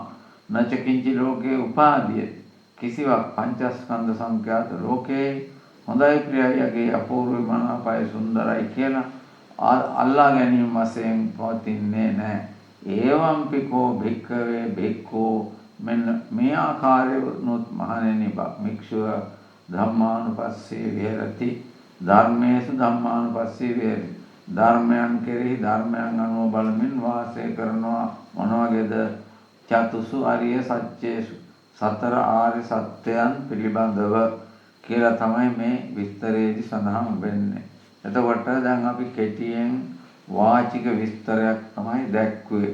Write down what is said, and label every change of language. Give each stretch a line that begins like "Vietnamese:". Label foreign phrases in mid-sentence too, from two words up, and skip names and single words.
Pali: නචකින්චි ලෝකේ උපාදීය
Sinhala: කිසිවක් පංචස්කන්ධ සංඛ්‍යාත ලෝකේ හොඳයි ප්‍රියයිගේ අපූර්ව මනාපයි සුන්දරයි කියලා අල්ලා ගැනීම වශයෙන් පවතින්නේ නැහැ.
Pali: ඒවම්පිකෝ භික්ඛවේ භික්ඛෝ
Sinhala: මෙන්න මේ ආකාරයනොත් මහණෙනි භික්ෂුව
Pali: ධම්මානුපස්සී විහෙරති. ධර්මේසු ධම්මානුපස්සී විහෙරති.
Sinhala: ධර්මයන් කෙරෙහි ධර්මයන් අනුව බලමින් වාසය කරනවා. මොන වගේද?
Pali: චතුසු අරිය සත්‍යේසු
Sinhala: සතර ආර්ය සත්‍යයන් පිළිබඳව කියලා තමයි මේ විස්තරයේදී සඳහන් වෙන්නේ. එතකොට දැන් අපි කෙටියෙන් වාචික විස්තරයක් තමයි දැක්ුවේ.